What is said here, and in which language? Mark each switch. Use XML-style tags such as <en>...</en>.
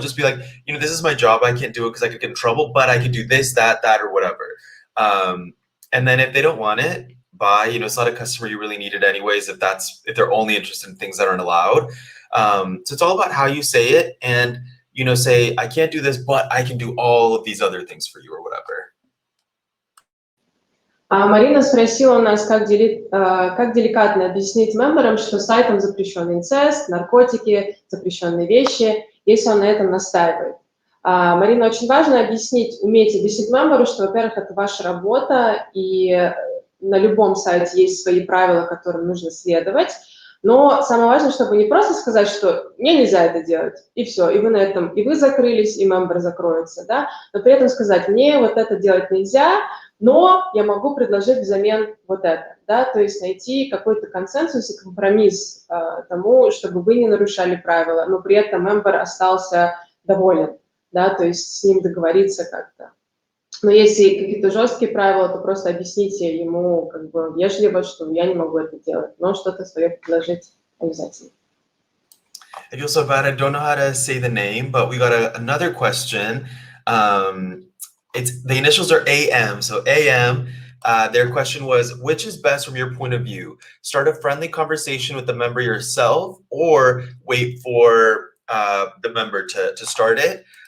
<en>Just be like, you know, this is my job. I can't do it because I could get in trouble, but I could do this, that, or whatever. And then if they don't want it, bye. You know, it's not a customer you really needed anyways, if they're only interested in things that aren't allowed. So it's all about how you say it, and, you know, say, I can't do this, but I can do all of these other things for you or whatever.</en> <ru>Марина спросила нас, как деликатно объяснить мемберам, что сайтом запрещен инцест, наркотики, запрещенные вещи, если он на этом настаивает. Марина, очень важно уметь объяснить мемберу, что, во-первых, это ваша работа, и на любом сайте есть свои правила, которым нужно следовать. Но самое важное, чтобы не просто сказать, что мне нельзя это делать, и все, и вы на этом, и вы закрылись, и мембер закроется, да, но при этом сказать, мне вот это делать нельзя, но я могу предложить взамен вот это, да, то есть найти какой-то консенсус и компромисс тому, чтобы вы не нарушали правила, но при этом мембер остался доволен, да, то есть с ним договориться как-то. Но если какие-то жесткие правила, то просто объясните ему как бы вежливо, что я не могу это делать, но что-то свое предложить обязательно.</ru> <en>I feel so bad. I don't know how to say the name, but we got another question. It's the initials are AM, so AM. Their question was, which is best from your point of view? Start a friendly conversation with the member yourself, or wait for the member to start it.</en>